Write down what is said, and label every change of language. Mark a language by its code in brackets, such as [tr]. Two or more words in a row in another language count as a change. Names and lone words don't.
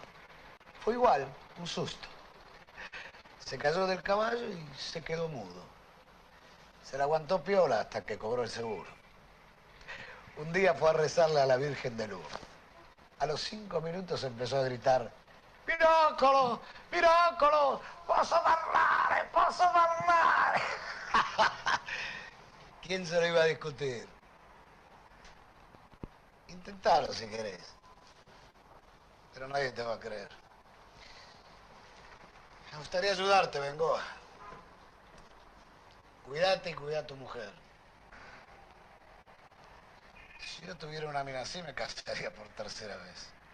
[es] Fue igual, un susto. Se cayó del caballo y se quedó mudo. Se la aguantó piola hasta que cobró el seguro. Un día fue a rezarle a la Virgen de Lourdes. A los 5 minutos empezó a gritar: [it] ¡Miracolo! ¡Miracolo! ¡Posso parlare! ¡Posso parlare! [es] ¿Quién se lo iba a discutir? Intentalo si querés. Pero nadie te va a creer. Me gustaría ayudarte, Bengoa. Cuídate y cuida a tu mujer. Si yo tuviera una mina así, me casaría por tercera vez.